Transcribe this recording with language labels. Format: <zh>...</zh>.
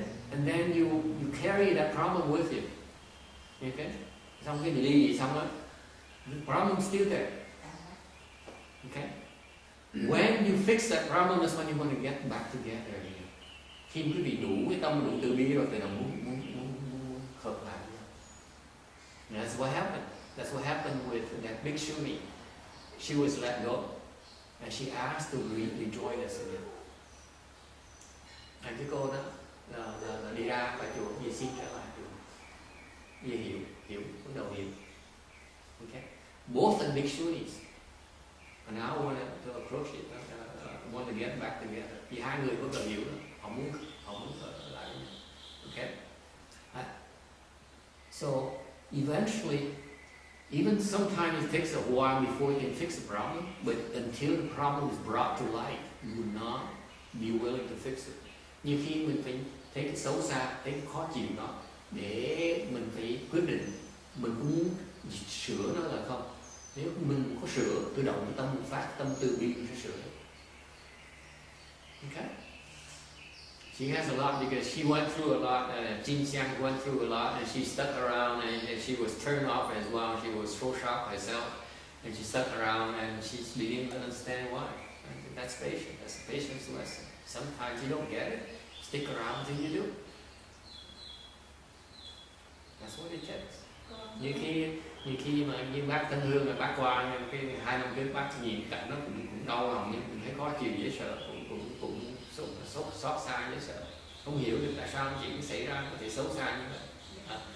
<en>And then you carry that problem with you. Okay,</en> <vi>xong cái ly dị xong á,</vi> <en>the problem's still there. Okay, when you fix that problem is when you want to get back together again.</en> <vi>Khi quý vị đủ cái tâm, đủ từ bi rồi thì là muốn hợp lại.</vi> <en>That's what happened. That's what happened with that big Shuni. She was let go. And she asked to rejoin us again.</en> <vi>Cái cô đó là đi ra khỏi chùa, vì xin trở lại chùa, vì hiểu, bắt đầu hiểu.</vi> <en>Okay, both are bhikshunis, and now I want to approach it, want to get back together.</en> <vi>Vì hai người có hiểu đó, họ muốn lại.</vi> <en>Okay, so eventually. Even sometimes it takes a while before you can fix the problem, but until the problem is brought to light, you will not be willing to fix it.</en> <vi>Nhiều khi mình phải thấy cái xấu xa, thấy cái khó chịu đó, để mình phải quyết định mình có muốn sửa nó là không. Nếu mình có sửa, tự động tâm mình phát tâm từ bi mình sẽ sửa.</vi> <en>Okay? She has a lot because she went through a lot, Jin Xiang went through a lot, and she stuck around, and she was turned off as well. She was so shocked herself, and she stuck around, and she didn't understand why. And that's patience. That's a patience lesson. Sometimes you don't get it, stick around till you do. That's what it takes.</en> <vi>Nhiều khi mà như bác Tân Hương, mà bác qua cái 2 năm trước bác nhìn cảnh nó cũng đau lòng, nhưng mình thấy khó chịu dễ sợ, cũng xót xa dễ sợ, không hiểu được tại sao chuyện xảy ra có thể xấu xa như vậy.</vi>